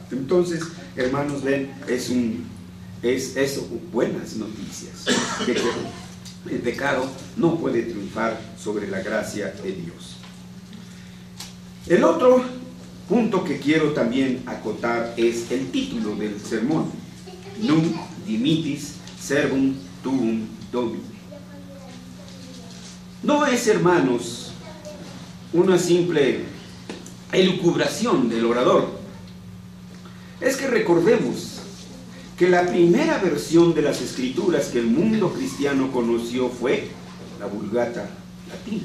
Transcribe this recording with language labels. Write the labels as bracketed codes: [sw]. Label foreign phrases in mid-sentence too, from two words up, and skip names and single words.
[es] Entonces, hermanos, ven, es eso, buenas noticias, que el pecado no puede triunfar sobre la gracia de Dios. El otro punto que quiero también acotar es el título del sermón: [la] Nunc dimittis servum tuum Domini. [es] No es, hermanos, una simple elucubración del orador. Es que recordemos que la primera versión de las Escrituras que el mundo cristiano conoció fue la Vulgata latina.